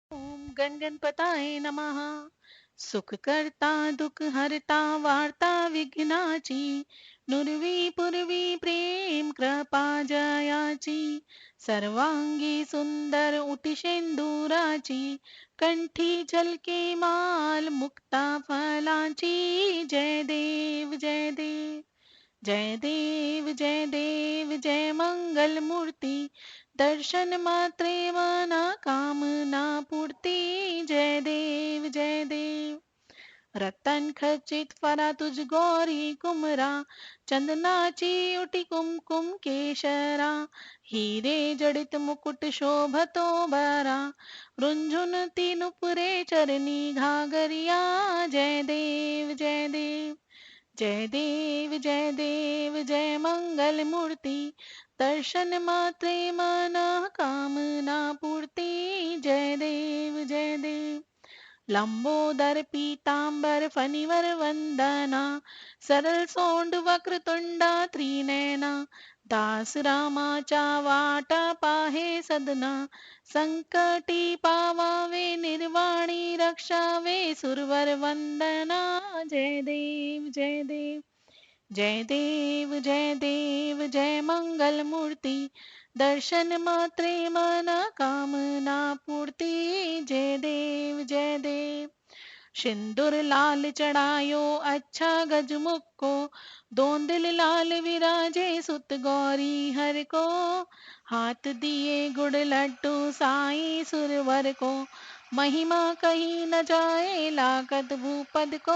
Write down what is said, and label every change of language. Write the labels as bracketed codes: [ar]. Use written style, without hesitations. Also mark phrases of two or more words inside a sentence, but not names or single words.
[sa] ओम गणगणपताय नमः. [mr] सुख करता दुख हरता वार्ता विघ्नाची, नुरवी पूर्वी प्रेम कृपा जयाची, सर्वांगी सुंदर उटी शेंदुराची, कंठी झलके माल मुक्ता फलाची. जय देव जय देव जय देव जय देव जय मंगल मूर्ती, दर्शन मात्रे मना कामना पूर्ती. जय देव जय देव. रतन खचित फरा तुझ गौरी कुमरा, चंदनाची उटी कुमकुम केशरा, हिरे जडित मुकुट शोभतो बरा, रुंझुनती नुपुरे चरणी घागरिया. जय देव जय देव जय देव जय देव जय मंगल मूर्ती, दर्शन मात्रे मना कामना पूर्ती. जय देव जय देव. लंबोदर पीतांबर फणीवर वंदना, सरळ सोंड वक्रतुंडा त्रिनयना, दास रामाच्या वाटा पाहे सदना, संकटी पावावे निर्वाणी रक्षावे सुरवर वंदना. जय देव जय देव जय देव जय देव जय मंगल मूर्ती, दर्शन मात्रे मना कामना पूर्ती. जय देव जय देव. [hi] सिंदूर लाल चढ़ायो अच्छा गजमुख को, दोंदिल लाल विराजे सुत गौरी हर को, हाथ दिए गुड़ लड्डू साई सुरवर को, महिमा कही न जाए लाकत भूपद को.